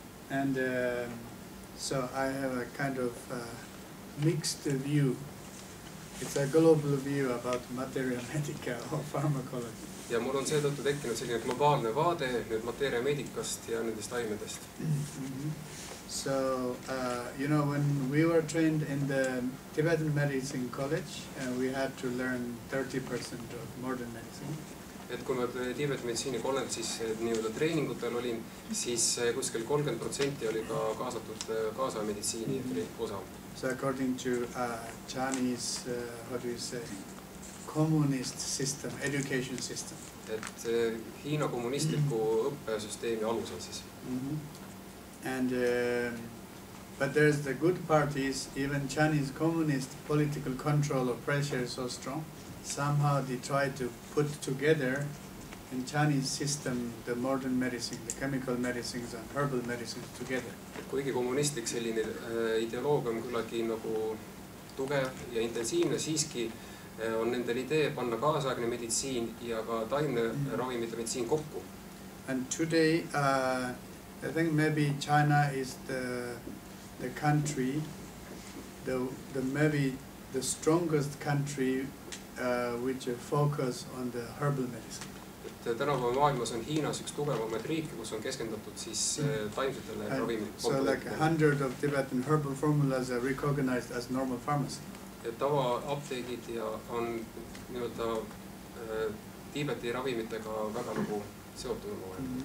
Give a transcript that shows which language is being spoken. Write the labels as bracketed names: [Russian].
[English] And so I have a kind of mixed view it's a global view about materia medica or pharmacology. [Estonian] Ja mul on seetõttu tekkinud selline globaalne vaade nüüd materia medicast ja nendest aimedest. [English] So, you know, when we were trained in the Tibetan Medicine College, we had to learn 30% of modern medicine. [Estonian] Et kui ma Tiibeti meditsiinikolledžis nii-öelda treeningutel olin, siis kuskil 30% oli ka kaasatud kaasa meditsiini osa. [English] So according to Chinese, how do you say, communist system, education system. [Estonian] Et Hiina kommunistliku õppesüsteemi alusel siis. [English] And but there's the good part is even Chinese communist political control or pressure is so strong. Somehow they try to put together in Chinese system the modern medicine, the chemical medicines and herbal medicines together. [Estonian] Et kuigi kommunistlik selline ideoloogia on küllaltki nagu tugev ja intensiivne, siiski on nendel idee panna kaasaegne meditsiin ja ka taimne ravimite meditsiin kokku. [English] And today I think maybe China is the country, maybe the strongest country which focus on the herbal medicine. [Estonian] Et tänapäeva maailmas on Hiinas üks tugevamaid riike, kus on keskendatud siis taimsetele ravimite. [English] So like 100 of Tibetan herbal formulas are recognized as normal pharmacy. [Estonian] Et tavaapteegid ja on nii-öelda Tiibeti ravimitega väga nagu seotud omavahel.